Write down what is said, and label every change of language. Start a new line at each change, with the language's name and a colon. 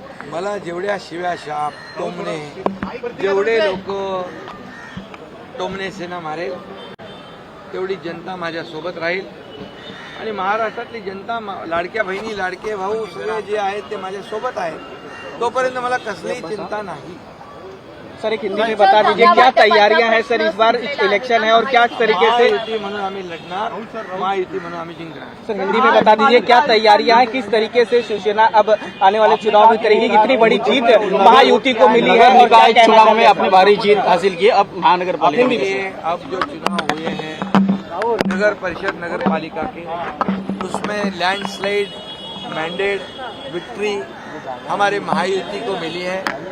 Marathi: मला जेवढ्या शिव्या शाप टोमणे, जेवढे लोक टोमणे सेना मारेल तेवढी जनता माझ्या सोबत राहील आणि महाराष्ट्रातली जनता, लाडक्या बहिणी लाडके भाऊ सगळे जे आहेत ते माझ्या सोबत आहेत. तोपर्यंत मला कसलीही चिंता नाही.
Hindi: सर एक हिंदी में बता दीजिए क्या तैयारियां हैं सर, इस बार इलेक्शन है और क्या तरीके से?
Marathi: महायुती म्हणून आम्ही लढणार, महायुती म्हणून आम्ही जिंकणार.
Hindi: सर हिंदी में बता दीजिए क्या तैयारियां हैं, किस तरीके से शिवसेना अब आने वाले चुनाव में करेगी? इतनी बड़ी जीत महायुति को मिली है और निकाय चुनाव में अपनी भारी जीत हासिल की, अब महानगर पालिका में अब जो चुनाव हुए हैं नगर परिषद नगर पालिका के, उसमें लैंडस्लाइड मैंडेट विक्ट्री हमारे महायुति को मिली है.